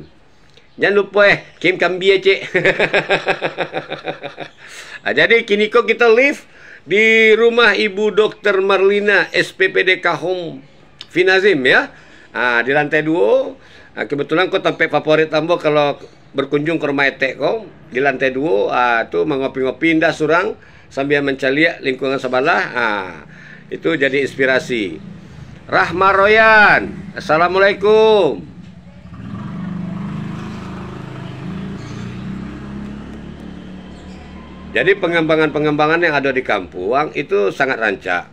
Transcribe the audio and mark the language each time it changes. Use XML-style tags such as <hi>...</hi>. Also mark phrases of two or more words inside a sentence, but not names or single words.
<id>Jangan lupa</id> <min>Kim Kambie cik.</min> <id>Jadi kini kok kita live di rumah Ibu Dr. Marlina SPPD Kahum Finazim ya. Di lantai 2. Kebetulan kok tempat favorit ambo kalau berkunjung ke rumah etek kau di lantai 2 tu</id> <min>mengopi-ngopi indah surang</min> <id>sambil mencaliak lingkungan sebelah. Itu jadi inspirasi. Rahma Royan, assalamualaikum. Jadi pengembangan yang ada di Kampuang itu sangat rancak.</id>